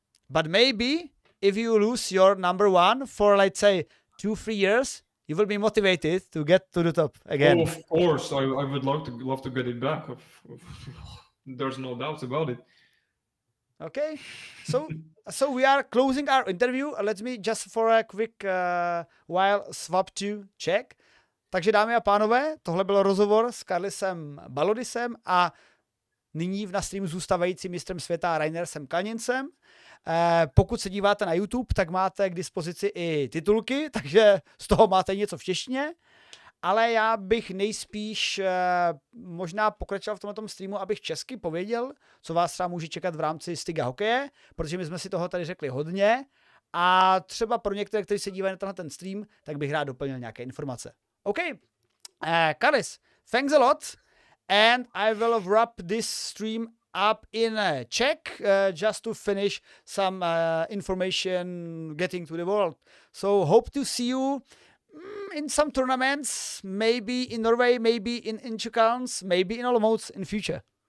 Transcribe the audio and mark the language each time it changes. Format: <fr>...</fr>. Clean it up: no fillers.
<en>But maybe if you lose your number one for, let's say, 2-3 years, you will be motivated to get to the top again. Oh, of course, I would love to get it back. There's no doubts about it. Okay, so we are closing our interview. Let me just for a quick while swap to Czech.</en> <cs>Takže dámy a pánové, tohle byl rozhovor s Carlisem Balodisem a nyní na streamu zůstávajícím mistrem světa Reinersem Kalnincem. Pokud se díváte na YouTube, tak máte k dispozici i titulky, takže z toho máte něco v češtině. Ale já bych nejspíš možná pokračoval v tomto streamu, abych česky pověděl, co vás třeba může čekat v rámci Stiga hokeje, protože my jsme si toho tady řekli hodně a třeba pro některé, kteří se dívají na ten stream, tak bych rád doplnil nějaké informace.</cs> <en>OK, Carlis, thanks a lot, and I will wrap this stream up in Czech just to finish some information getting to the world. So hope to see you in some tournaments, maybe in Norway, maybe in Inchukans, maybe in Olomouc in future.</en>